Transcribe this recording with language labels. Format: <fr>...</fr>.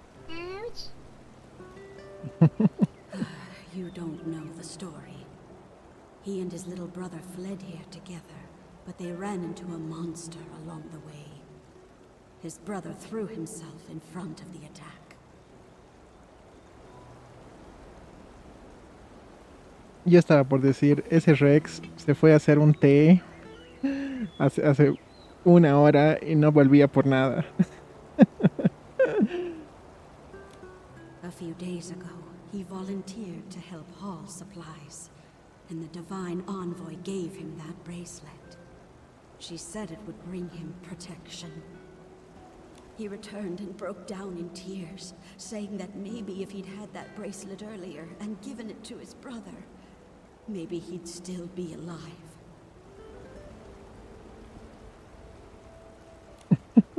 <en>You don't know the story. He and his little brother fled here together, but they ran into a monster along the way. His brother threw himself in front of the attack.</en> <es>Yo estaba por decir, ese Rex se fue a hacer un té hace 1 hora y no volvía por nada.</es> <en>A few days ago, he volunteered to help haul supplies, and the Divine Envoy gave him that bracelet. She said it would bring him protection. He returned and broke down in tears, saying that maybe if he'd had that bracelet earlier and given it to his brother, maybe he'd still be alive.</en>